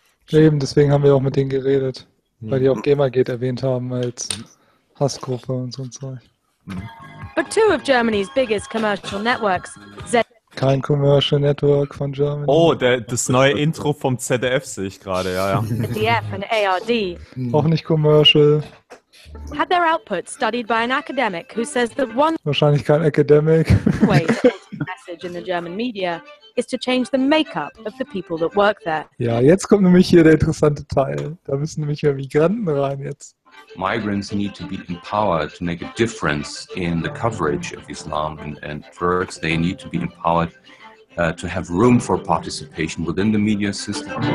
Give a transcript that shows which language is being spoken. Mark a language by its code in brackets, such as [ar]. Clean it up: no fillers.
[de] Ja, eben, deswegen haben wir auch mit denen geredet, weil die auch GamerGate erwähnt haben als Hassgruppe und so ein Zeug. [en] But two of Germany's biggest commercial networks. [de] Kein [en] Commercial Network [de] von Germany. Oh, das neue Intro vom ZDF sehe ich gerade, ja, ja. ZDF und ARD. Auch nicht commercial. [en] Had their output studied by an academic who says that one. [de] Wahrscheinlich kein Academic. [en] Way to get a message in the German media is to change the makeup of the people that work there. [de] Ja, jetzt kommt nämlich hier der interessante Teil. Da müssen nämlich mehr Migranten rein jetzt. [en] Migrants need to be empowered to make a difference in the coverage of Islam and Turks. They need to be empowered to have room for participation within the media system.